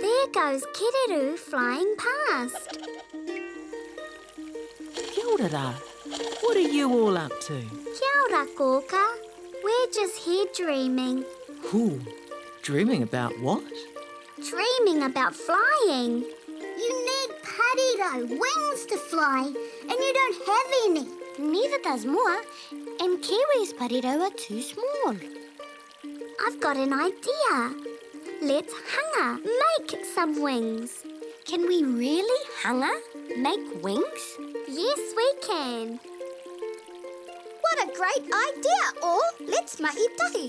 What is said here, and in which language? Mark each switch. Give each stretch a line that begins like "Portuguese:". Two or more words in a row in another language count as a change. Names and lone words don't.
English: goes Kereru flying past.
Māori: Kia ora rā.
English: What are you all up to?
Māori: Kia ora, Kōkā.
English: We're just here dreaming. Ooh, dreaming about what? Dreaming about flying. You need pariro, wings to fly, and you don't have any. Neither does Moa, and Kiwi's pariro are too small. I've got an idea. Let's hanga, make some wings. Can we really hanga, make wings? Yes, we can. What a great idea, all. Let's mahi-tahi.